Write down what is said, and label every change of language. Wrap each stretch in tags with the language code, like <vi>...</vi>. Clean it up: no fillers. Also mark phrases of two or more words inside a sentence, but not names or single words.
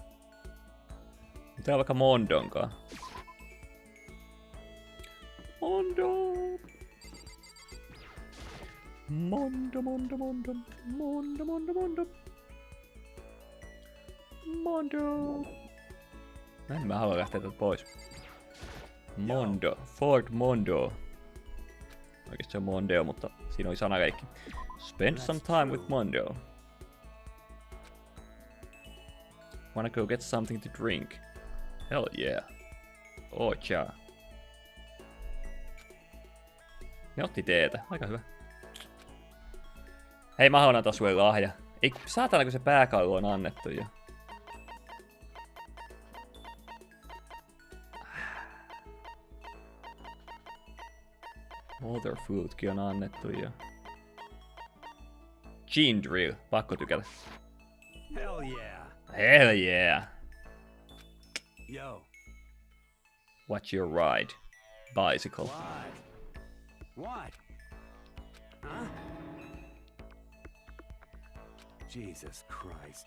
<fi>Mitä on vaikka Mondonkaan? Mondo! Mondo, Mondo, Mondo, Mondo, Mondo, Mondo. Mondo! Näin mä haluan lähteä täältä pois. Mondo. Ford Mondo. Oikeesti se on Mondeo, mutta siinä oli sanaleikki.</fi> <en>Spend some time with Mondo. Wanna go get something to drink? Hell yeah.</en> <fi>Oh ja. Ne otti teetä. Aika hyvä. Hei, mä haluan antaa sulle lahja. Ei saatana, kun se pääkallo on annettu jo. Waterfoodkin on annettu jo. Gene Drill. Pakko tykätä.</fi> <en>Hell yeah. Hell yeah. Yo. What's your ride? Bicycle. What? What? Huh? Jesus Christ.</en>